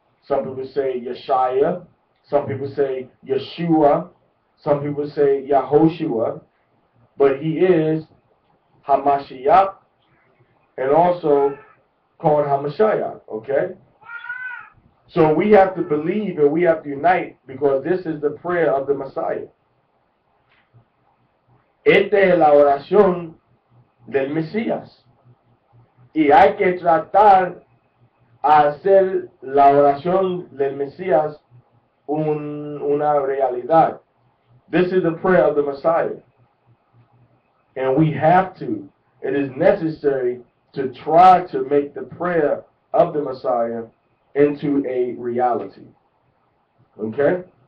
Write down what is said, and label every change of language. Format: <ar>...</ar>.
<en>Some people say Yeshaya, some people say Yeshua, some people say Yahoshua, but he is Hamashiach and also called Hamashiach, okay? So we have to believe and we have to unite, because this is the prayer of the Messiah.</en> <es>Esta es la oración del Mesías. Y hay que tratar a hacer la oración del Mesías una realidad.</es> <en>This is the prayer of the Messiah. And we have to, it is necessary to try to make the prayer of the Messiah into a reality. Okay?</en>